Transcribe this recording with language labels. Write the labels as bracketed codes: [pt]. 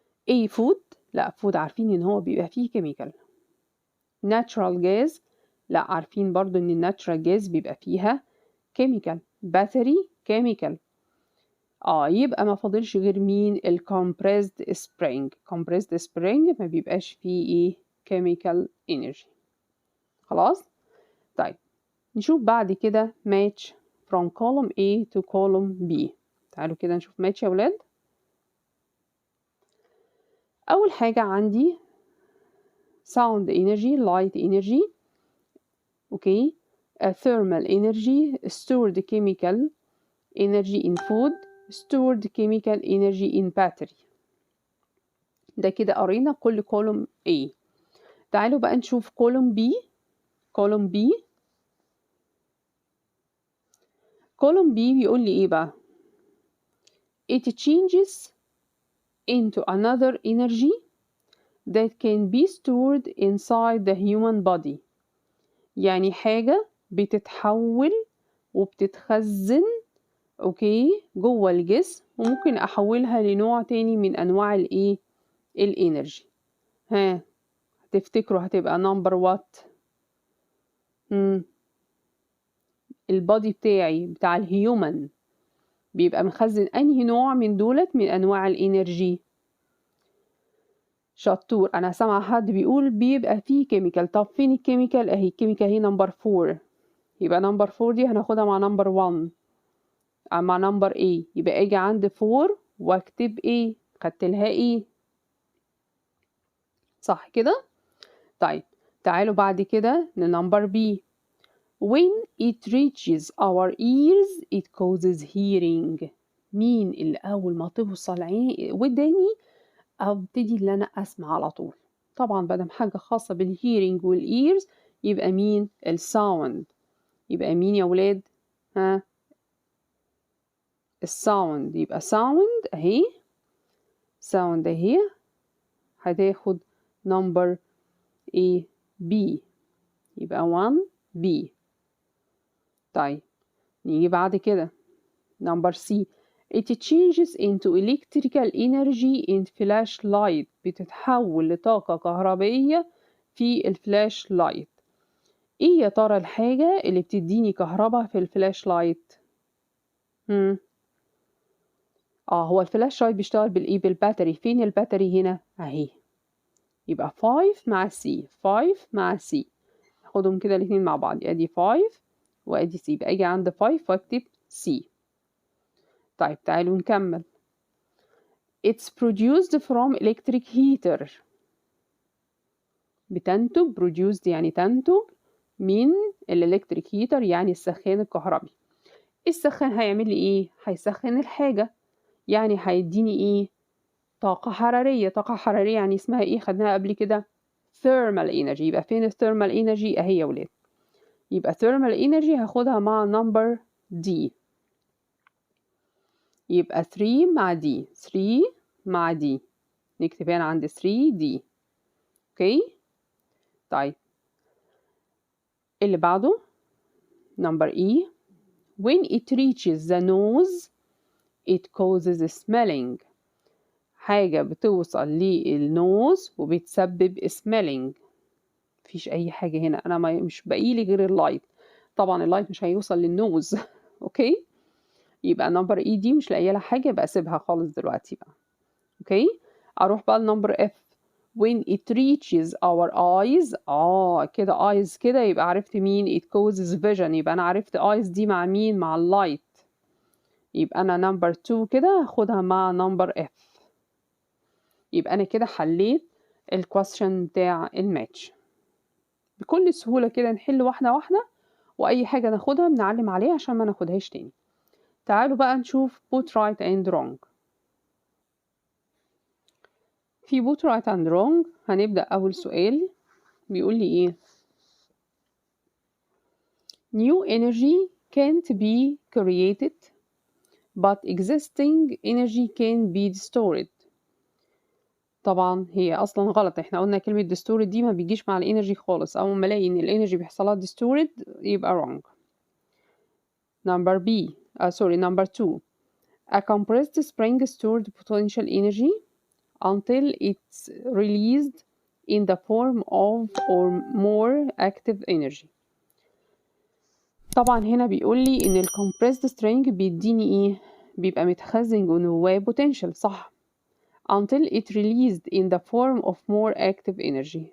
[ar] A food لا food عارفين إن هو بيبقى فيه chemical. natural gas لا عارفين برضو إن الناتشرال جاز بيبقى فيها chemical. [en] battery chemical. [ar] يبقى ما فاضلش غير مين compressed spring. compressed spring ما بيبقاش فيه ايه chemical energy. خلاص. طيب نشوف بعد كده [en] match from column A to column B. [ar] تعالوا كده نشوف match يا ولاد. أول حاجة عندي [en] sound energy light energy okay thermal energy stored chemical energy in food stored chemical energy in battery. [ar] ده كده قرينا كل column A. تعالوا بقى نشوف column B. [en] column B [ar] بيقول لي ايه بقى [en] it changes into another energy that can be stored inside the human body. [ar] يعني حاجة بتتحول وبتتخزن اوكي جوه الجسم، وممكن احولها لنوع تاني من انواع الايه الانرجي. ها تفتكروا هتبقى نمبر وات؟ البادي بتاعي بتاع الهيومن بيبقى مخزن انهي نوع من دولت من انواع الانرجي؟ شطور. انا سامعه حد بيقول بيبقى فيه كيميكال. طب فين الكيميكال؟ اهي الكيميكال هي نمبر 4. يبقى نمبر 4 دي هناخدها مع نمبر 1 مع نمبر A. يبقى اجي عند 4 واكتب A، خدت لها A، صح كده؟ طيب تعالوا بعد كده لنمبر B. [en] When it reaches our ears it causes hearing. [ar] مين اللي أول ما توصل وداني أبتدي اللي أنا أسمع على طول؟ طبعا بدم حاجة خاصة بالهيرينج والإيرز يبقى مين؟ الساوند. يبقى مين يا ولاد؟ ها الساوند. يبقى ساوند أهي، ساوند أهي هتاخد نمبر A B، يبقى 1 B. طيب نيجي بعد كده نمبر C. [en] It changes into electrical energy in flashlight. [ar] بتتحول لطاقة كهربائية في الفلاش لايت. ايه يا ترى الحاجة اللي بتديني كهرباء في الفلاش لايت؟ هو الفلاش لايت بيشتغل بالايه؟ بالباتري. فين الباتري هنا؟ اهي. يبقى 5 مع C، 5 مع C، ناخدهم كده الاتنين مع بعض. ادي 5 وادي C، يبقى اجي عند 5 واكتب C. طيب تعالوا نكمل. [en] It's produced from electric heater. [ar] بتنتج، produced يعني تنتج من الالكتريك هيتر يعني السخان الكهربي. السخان هيعمل لي ايه؟ هيسخن الحاجة، يعني هيديني ايه؟ طاقة حرارية. طاقة حرارية يعني اسمها ايه؟ خدناها قبل كده thermal energy. يبقى فين الثيرمال energy؟ اهي يا ولاد. يبقى thermal energy هاخدها مع number D. يبقى 3 مع D، 3 مع D، نكتب هنا عند 3D. اوكي طيب اللي بعده number E. [en] When it reaches the nose it causes smelling. [ar] حاجة بتوصل للنوز وبتسبب smelling. مفيش أي حاجة هنا، أنا مش بقيلي غير اللايت. طبعا اللايت مش هيوصل للنوز. أوكي يبقى نمبر E دي مش لاقيه لها حاجة، يبقى أسيبها خالص دلوقتي بقى. أوكي أروح بقى لنمبر F. [en] When it reaches our eyes كده eyes [ar] كده يبقى عرفت مين؟ [en] it causes vision. [ar] يبقى أنا عرفت eyes دي مع مين؟ مع اللايت. يبقى أنا نمبر 2 كده هاخدها مع نمبر F. يبقى أنا كده حليت الكويستشن بتاع الماتش بكل سهولة كده. نحل واحدة واحدة، وأي حاجة ناخدها بنعلم عليها عشان ما ناخدهاش تاني. تعالوا بقى نشوف [en] put right and wrong. في put right and wrong [ar] هنبدأ أول سؤال بيقول لي إيه؟ [en] New energy can't be created but existing energy can be stored. [ar] طبعا هي اصلا غلط. احنا قلنا كلمة ديستورد دي ما بيجيش مع الانرجي خالص. اول ما الاقي ان الانرجي بيحصلها ديستورد يبقى wrong. [en] number 2. A compressed spring stored potential energy until it's released in the form of or more active energy. [ar] طبعا هنا بيقول لي ان الcompressed string بيديني ايه؟ بيبقى متخزن جواه potential، صح؟ [en] until it released in the form of more active energy.